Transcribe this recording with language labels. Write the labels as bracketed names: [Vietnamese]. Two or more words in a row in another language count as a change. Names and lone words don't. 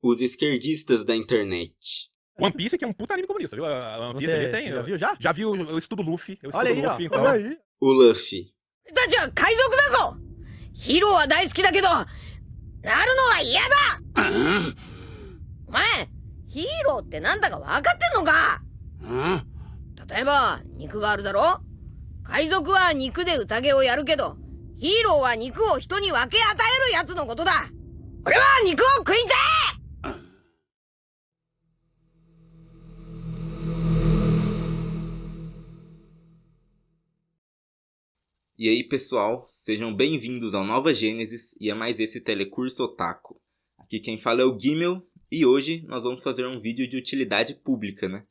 [Portuguese] Os esquerdistas da internet. One Piece que é um puta anime comunista, viu? One Piece ali tem. Já viu já? Já viu, eu estudo Luffy. Eu estudo Olha aí, ó. Luffy, então. Olha aí. O Luffy. [Japanese] たちは海賊だぞ。ヒーローは大好きだけど、なるのは嫌だ。お前、ヒーローってなんだか分かってんのか？例えば、肉があるだろ？海賊は肉で宴をやるけど、ヒーローは肉を人に分け与えるやつのことだ。俺は肉を食いてえ！ [Portuguese] E aí, pessoal, sejam bem-vindos ao Nova Gênesis e a mais esse Telecurso Otaku. Aqui quem fala é o Gimel e hoje nós vamos fazer um vídeo de utilidade pública, né?